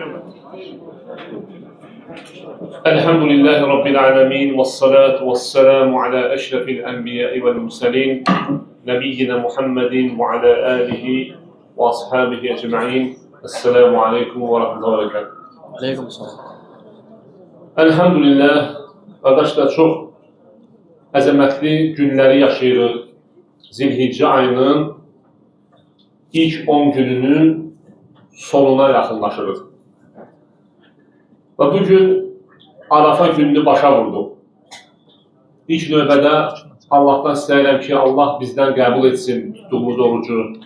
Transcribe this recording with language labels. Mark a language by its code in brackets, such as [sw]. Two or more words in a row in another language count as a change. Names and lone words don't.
[ar] الحمد لله رب العالمين والصلاة والسلام على أشرف الأنبياء والمرسلين نبينا محمد وعلى آله وأصحابه أجمعين. السلام عليكم ورحمة الله وبركاته. عليكم السلام. [az] Elhamdülillah, [tr] arkadaşlar çok [az] əzəmətli günləri yaşayırıq. Zilhiccə ayının ilk 10 gününün sonuna yaxınlaşırıq. Və bugün Arafa gününü başa vurduq. İlk növbədə Allahdan istəyirəm ki, Allah bizdən qəbul etsin tutduğumuz orucu.